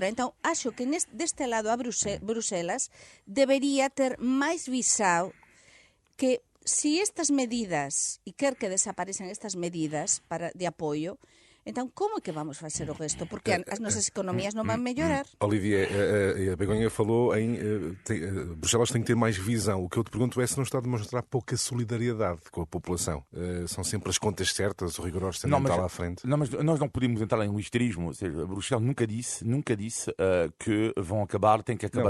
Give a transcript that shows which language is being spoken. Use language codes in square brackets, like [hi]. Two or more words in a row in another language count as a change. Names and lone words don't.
[gl] Entón, acho que deste lado a Bruselas debería ter máis visado que se estas medidas, e quer que desaparecen estas medidas de apoio, entón, como é que vamos facer o resto? Porque as nosas economias non van mellorar. [pt] Olivier, a Begonha falou em Bruxelas tem que ter mais visão. O que eu te pergunto é se não está a demonstrar pouca solidariedade com a população. São sempre as contas certas, o rigor orçamental à frente. Não, mas nós não podemos entrar em um histerismo. Ou seja, Bruxelas nunca disse que vão acabar, tem que acabar.